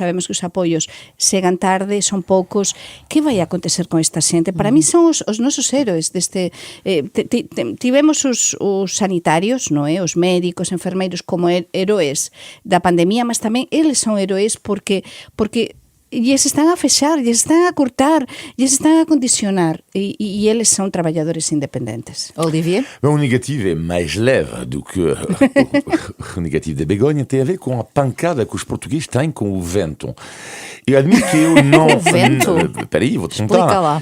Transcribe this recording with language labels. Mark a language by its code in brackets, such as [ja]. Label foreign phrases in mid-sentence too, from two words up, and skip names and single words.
[gl] Sabemos que os apoios chegan tarde, son poucos. Que vai acontecer con esta xente? Para mí son os nosos héroes deste... Tivemos os sanitarios, non é? Os médicos, enfermeiros como heróis da pandemia, mas tamén eles son heróis porque lles están a fechar, lles están a cortar, lles están a condicionar e [pt] eles são trabalhadores independentes. Olivier? O negativo é mais leve do que o negativo da Begonha. Tem a ver com a pancada que os portugueses têm com o vento. Eu admito que eu não... O vento? Espera aí, vou-te contar. Explica lá.